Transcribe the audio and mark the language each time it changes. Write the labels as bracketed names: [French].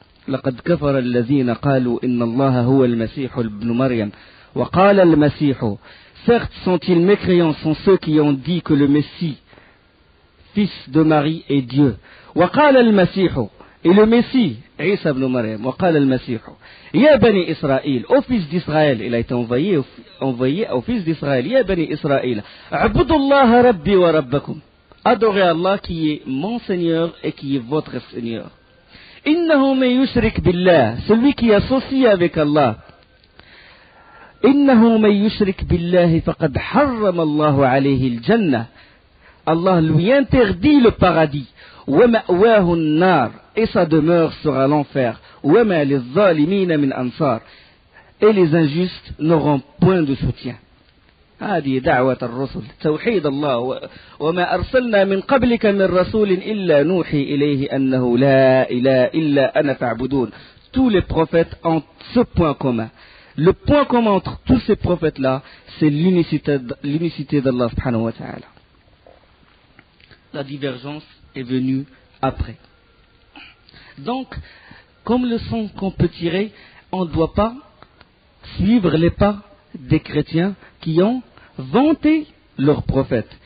[Arabic] لقد كفر الذين قالوا إن الله هو المسيح ابن مريم وقال المسيح. [French] Certes, sont-ils mécréants, sont ceux qui ont dit que le Messie, fils de Marie, est Dieu. وقال المسيح, et le Messie, Isa ibn Maryam, وقال المسيح يا بني إسرائيل, aux fils d'Israël, il a été envoyé aux fils d'Israël, يا بني إسرائيل اعبدوا الله ربي وربكم, adorez Allah qui est mon Seigneur et qui est votre Seigneur. [Arabic] إنه من يشرك بالله, celui qui associe avec Allah, إنه من يشرك بالله فقد حرم الله عليه الجنة, Allah lui interdit le paradis. [French] ومأواه النار, et sa demeure sera l'enfer. وما للظالمين من أنصار, et les injustes n'auront point de soutien. [Arabic] هذه دعوة الرسل توحيد الله وما أرسلنا من قبلك من رسول إلا نوحي إليه أنه لا إله إلا أنا فاعبدون. [French] Tous les prophètes ont ce point commun. Le point commun entre tous ces prophètes-là, c'est l'unicité d'Allah subhanahu wa ta'ala. La divergence est venue après. Donc, comme leçon qu'on peut tirer, on ne doit pas suivre les pas des chrétiens qui ont vanté leur prophète.